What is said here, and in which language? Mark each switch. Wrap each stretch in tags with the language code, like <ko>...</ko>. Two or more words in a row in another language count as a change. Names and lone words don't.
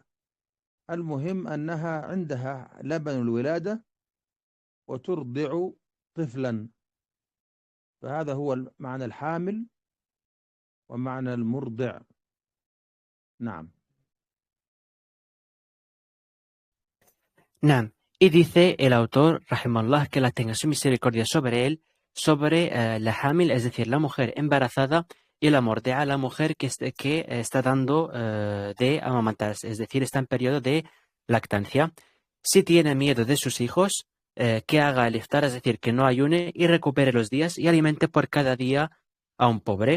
<ar>المهم أنها عندها لبن الولادة وترضع طفلا. فهذا هو معنى الحامل ومعنى المرضع. نعم. Naam.</ar> <es>Y dice el autor, rahimallah, que la tenga su misericordia sobre él, sobre la hamil, es decir, la mujer embarazada, y la mordea, la mujer que está dando de amamantarse, es decir, está en periodo de lactancia. Si tiene miedo de sus hijos, que haga el iftar, es decir, que no ayune y recupere los días y alimente por cada día a un pobre.</es>